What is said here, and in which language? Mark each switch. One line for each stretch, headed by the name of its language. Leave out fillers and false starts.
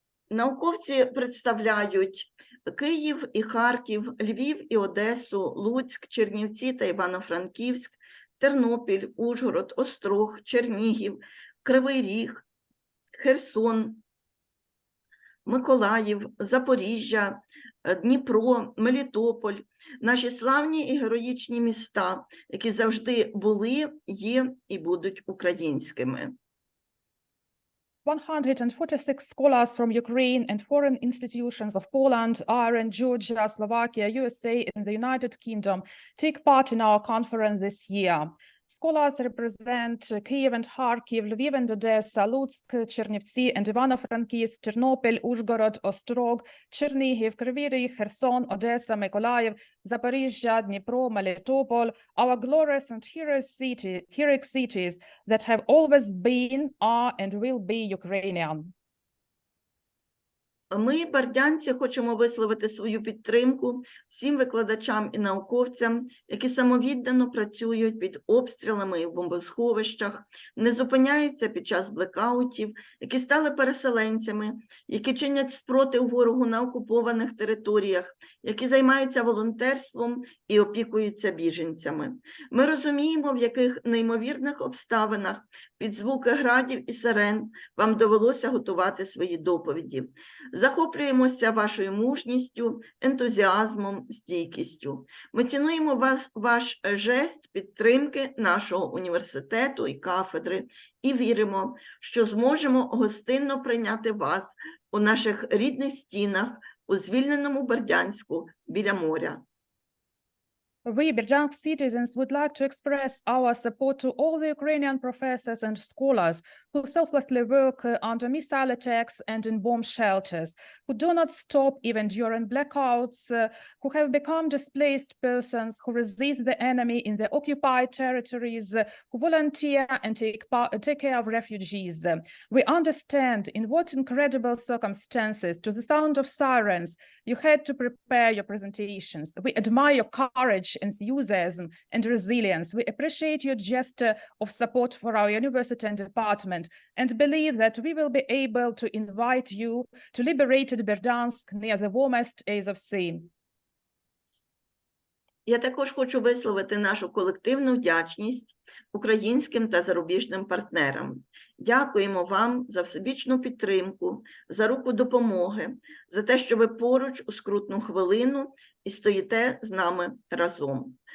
Ukrainian: Науковці представляють Київ і Харків, Львів і Одесу, Луцьк, Чернівці та Івано-Франківськ, Тернопіль, Ужгород, Острог, Чернігів, Кривий Ріг, Херсон, Миколаїв, Запоріжжя, Дніпро, Мелітополь, наші славні і героїчні міста, які завжди були, є і будуть українськими.
English: 146 scholars from Ukraine and foreign institutions of Poland, Ireland, Georgia, Slovakia, USA, and the United Kingdom take part in our conference this year. Scholars represent Kyiv and Kharkiv, Lviv and Odessa, Lutsk, Chernivtsi and Ivano-Frankivsk, Ternopil, Uzhgorod, Ostrog, Chernihiv, Kryvyi Rih, Kherson, Odessa, Mykolaiv, Zaporizhzhia, Dnipro, Melitopol, our glorious and heroic cities that have always been, are and will be Ukrainian.
Ukrainian: Ми, бердянці, хочемо висловити свою підтримку всім викладачам і науковцям, які самовіддано працюють під обстрілами і в бомбосховищах, не зупиняються під час блекаутів, які стали переселенцями, які чинять спротив ворогу на окупованих територіях, які займаються волонтерством і опікуються біженцями. Ми розуміємо, в яких неймовірних обставинах під звуки градів і сирен вам довелося готувати свої доповіді. Захоплюємося вашою мужністю, ентузіазмом, стійкістю. Ми цінуємо ваш жест підтримки нашого університету і кафедри і віримо, що зможемо гостинно прийняти вас у наших рідних стінах у звільненому Бердянську біля моря.
English: We, Berdansk citizens, would like to express our support to all the Ukrainian professors and scholars who selflessly work under missile attacks and in bomb shelters, who do not stop even during blackouts, who have become displaced persons, who resist the enemy in the occupied territories, who volunteer and take care of refugees. We understand in what incredible circumstances, to the sound of sirens, you had to prepare your presentations. We admire your courage, enthusiasm, and resilience. We appreciate your gesture of support for our university and department and believe that we will be able to invite you to liberated Berdansk near the warmest Azov Sea.
Ukrainian: Я також хочу висловити нашу колективну вдячність українським та зарубіжним партнерам. Дякуємо вам за всебічну підтримку, за руку допомоги, за те, що ви поруч у скрутну хвилину і стоїте з нами разом.